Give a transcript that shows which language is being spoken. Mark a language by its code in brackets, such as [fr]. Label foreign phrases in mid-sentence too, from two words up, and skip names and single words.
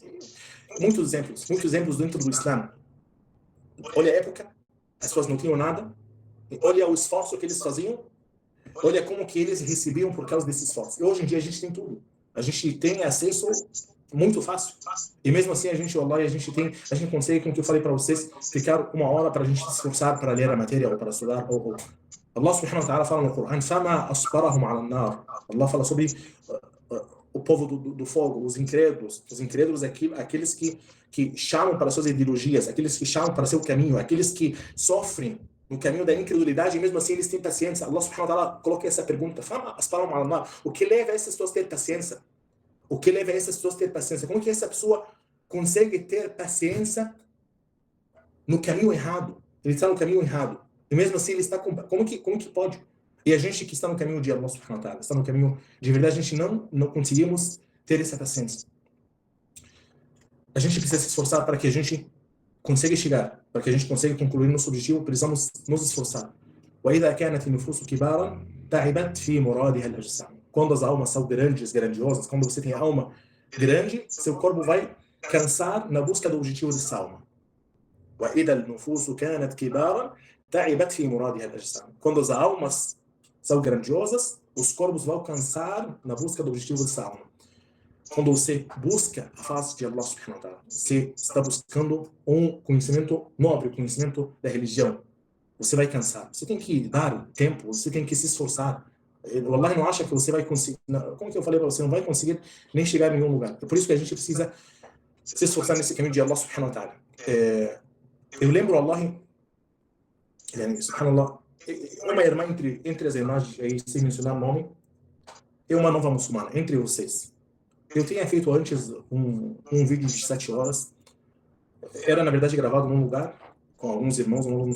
[pt] Muitos exemplos dentro do Islã. Olha a época, as pessoas não tinham nada, olha o esforço que eles faziam, olha como que eles recebiam por causa desse esforço. E hoje em dia a gente tem tudo. A gente tem acesso muito fácil. E mesmo assim a gente consegue, como que eu falei para vocês, ficar uma hora para a gente se esforçar para ler a matéria ou para estudar. Allah subhanahu wa ta'ala fala no Coran, [ar] فَمَا أَصْبَرَهُمْ عَلَى النَّارِ. [pt] Allah fala sobre o povo do fogo, os incrédulos. Os incrédulos é aqueles que chamam para suas ideologias, aqueles que chamam para seu caminho, aqueles que sofrem no caminho da incredulidade e mesmo assim eles têm paciência. Allah [ar] سبحانه وتعالى [pt] coloca essa pergunta, [ar] فَمَا أَصْبَرَهُمْ عَلَى النَّارِ. [pt] O que leva essas pessoas a ter paciência? O que leva essas pessoas a ter paciência? Como que essa pessoa consegue ter paciência no caminho errado? Ele está no caminho errado. E mesmo assim ele está... Como que pode? E a gente que está no caminho de Allah [ar] سبحانه وتعالى, [pt] está no caminho de verdade, a gente não conseguimos ter essa paciência. A gente precisa se esforçar para que a gente consiga chegar, para que a gente consiga concluir nosso objetivo, precisamos nos esforçar. [ar] وَإِذَا كَانَتِ النُّفُوسُ كِبَارًا تَعِبَتْ فِي مُرَادِهَا الْأَجْسَامُ. [pt] Quando as almas são grandiosas, quando você tem alma grande, seu corpo vai cansar na busca do objetivo dessa alma. [ar] وَإِذَا النُّفُوسُ كَانَتْ كِبَارًا تَعِبَتْ فِي مُرَادِهَا الْأَجْسَامُ. [pt] Quando as almas são grandiosas, os corpos vão cansar na busca do objetivo dessa alma. Quando você busca a face de Allah [ar] سبحانه وتعالى, [pt] você está buscando um conhecimento nobre, conhecimento da religião, você vai cansar. Você tem que dar tempo, você tem que se esforçar. O Allah não acha que você vai conseguir, como que eu falei para você, não vai conseguir nem chegar em nenhum lugar. É por isso que a gente precisa se esforçar nesse caminho de Allah [ar] سبحانه وتعالى. [pt] Eu lembro Allah, subhanallah, uma irmã entre as irmãs, aí, sem mencionar o nome, é uma nova muçulmana, entre vocês. Eu tinha feito antes um vídeo de 7 horas. Era, na verdade, gravado num lugar, com alguns irmãos muçulmanos.